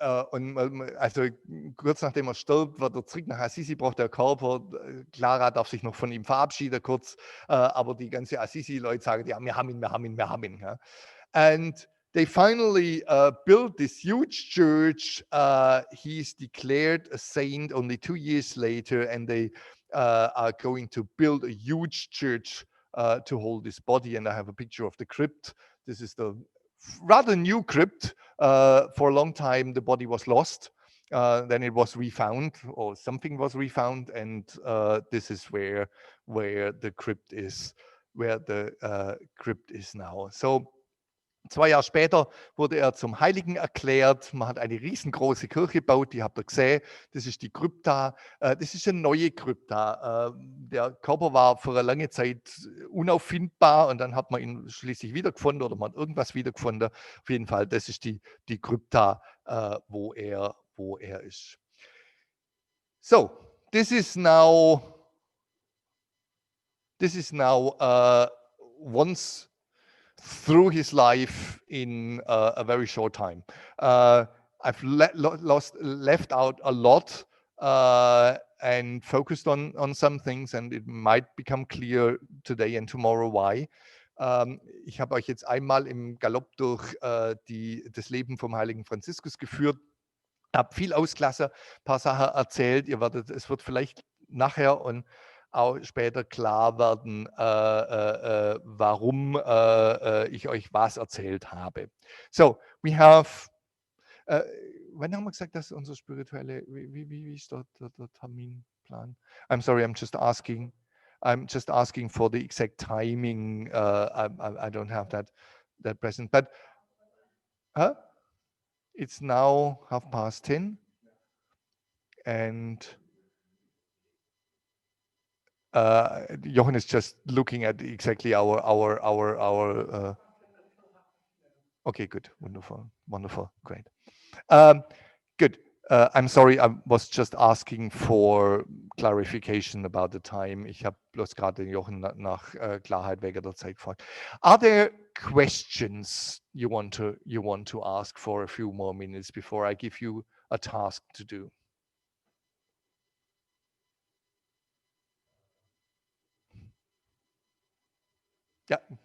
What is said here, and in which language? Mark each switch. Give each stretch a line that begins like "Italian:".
German: Und also kurz nachdem er stirbt, wird er zurück nach Assisi, braucht der Körper. Clara darf sich noch von ihm verabschieden kurz, aber die ganze Assisi-Leute sagen, ja, wir haben ihn, wir haben ihn, wir haben ihn. Ja.
English: And they finally built this huge church. He's declared a saint only 2 years later, and they are going to build a huge church to hold his body. And I have a picture of the crypt. This is the rather new crypt. For a long time, the body was lost. Then it was refound, or something was refound, and this is where the crypt is, now.
German: So 2 Jahre später wurde er zum Heiligen erklärt. Man hat eine riesengroße Kirche gebaut, die habt ihr gesehen. Das ist die Krypta. Das ist eine neue Krypta. Der Körper war für eine lange Zeit unauffindbar, und dann hat man ihn schließlich wiedergefunden, oder man hat irgendwas wiedergefunden. Auf jeden Fall, das ist die Krypta, wo er ist.
English: So, this is now once through his life in a very short time. I've left out a lot and focused on some things, and it might become clear today and tomorrow why.
German: Ich habe euch jetzt einmal im Galopp durch das Leben vom heiligen Franziskus geführt, habe viel ausgelassen, ein paar Sachen erzählt. Es wird vielleicht nachher und auch später klar werden, warum ich euch was erzählt habe.
English: So, we have,
German: wann haben wir gesagt, dass unser spirituelle, wie ist der Terminplan?
English: I'm sorry, I'm just asking for the exact timing. I don't have that present, but it's now 10:30, and Jochen is just looking at exactly our okay, good, wonderful, great. Good. I'm sorry, I was just asking for clarification about the time.
German: Ich habe bloß gerade Jochen nach Klarheit wegen der Zeit gefragt.
English: Are there questions you want to ask for a few more minutes before I give you a task to do? Yeah.